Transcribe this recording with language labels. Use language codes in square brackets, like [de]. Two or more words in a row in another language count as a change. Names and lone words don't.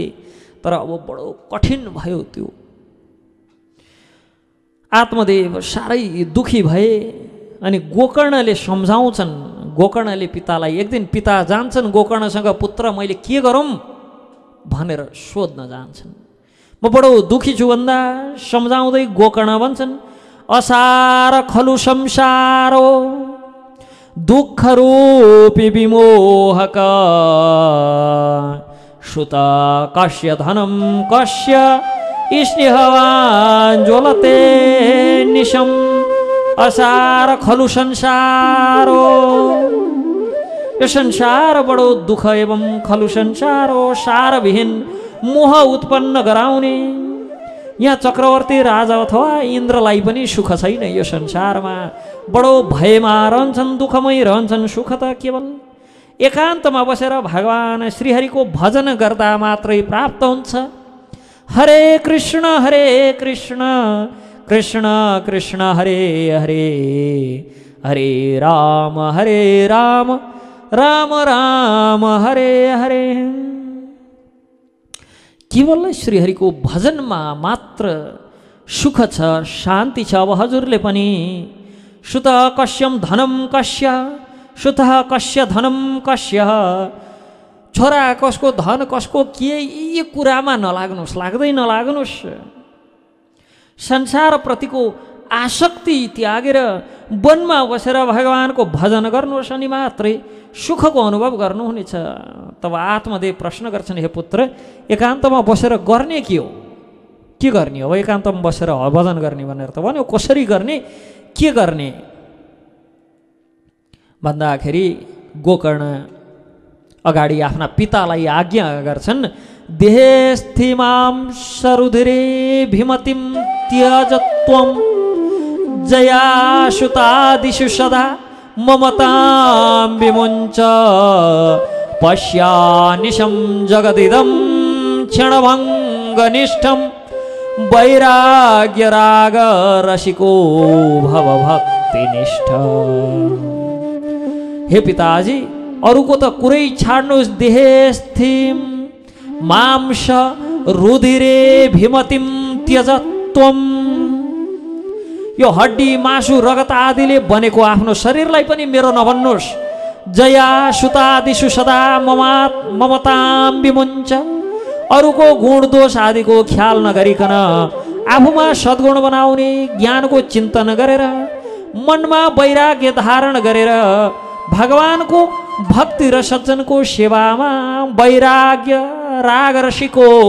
[ne] तर अब बडो कठिन भयो त्यो। आत्मदेव साह्रै दुखी भए। अनि गोकर्णले सम्झाउँछन्। गोकर्णले पितालाई, एक दिन पिता जान्छन् गोकर्णसँग, पुत्र मैले के गरौँ भनेर सोध्न जान्छन्। म बडो दुखी छु भन्दा सम्झाउँदै गोकर्ण भन्छन्, [sa] असार खलु संसारो दुःख रूपी विमोहक, सुत कस्य धनम कस्य स्नेहवान ज्वलते निशम। असार खलु संसारो, [ne] यो संसार बडो दुःख [sa] एवं खलु संसारो, [ne] सारविहीन मोह उत्पन्न गराउने। यहाँ चक्रवर्ती राजा अथवा इन्द्रलाई पनि सुख छैन यो संसारमा। बडो भयमा रहन्छन्, दुःखमै रहन्छन्। सुख त केवल एकान्तमा बसेर भगवान श्रीहरिको भजन गर्दा मात्रै प्राप्त हुन्छ। [sa] हरे कृष्ण कृष्ण कृष्ण हरे हरे, हरे राम राम राम हरे हरे। [ne] केवल श्रीहरिको भजनमा मात्र सुख छ, शान्ति छ। अब हजुरले पनि [sa] सुत कस्यम धनम कस्य, सुत कस्य धनम कस्य, [ne] छोरा कसको धन कसको के, यी कुरामा नलाग्नुहोस्, लाग्दै नलाग्नुहोस्। संसारप्रतिको आसक्ति त्यागेर वनमा बसेर भगवानको भजन गर्नुहोस् अनि मात्रै सुखको अनुभव गर्नुहुनेछ। तब आत्मदेव प्रश्न गर्छन्, हे पुत्र एकान्तमा बसेर गर्ने के हो, के गर्ने हो? एकान्तमा बसेर भजन गर्ने भनेर त भन्यो, कसरी गर्ने, के गर्ने भन्दाखेरि गोकर्ण अगाडि आफ्ना पितालाई आज्ञा गर्छन्, [sa] देहेस्थिमां सरुधिरे भीमतिं त्यजत्वं, जयासुतादिषु सदा ममतां विमुञ्च, पश्यानिशं जगदिदं क्षणभङ्गनिष्ठं, वैराग्यराग रसिको भवभक्तिनिष्ठ। [ne] हे पिताजी, अरूको त कुरै छाड्नुहोस्, [sa] देहेस्थिम मांस रुधिरे भीमतिम त्यजत्वम, [ne] यो हड्डी मासु रगत आदिले बनेको आफ्नो शरीरलाई पनि मेरो नभन्नुहोस्। [sa] जया सुतादिषु सदा ममतां विमुञ्च, [ne] अरूको गुण दोष आदिको ख्याल नगरिकन आफूमा सद्गुण बनाउने ज्ञानको चिन्तन गरेर मनमा वैराग्य धारण गरेर भगवानको भक्ति र सज्जनको सेवामा [sa] वैराग्य राग रसिको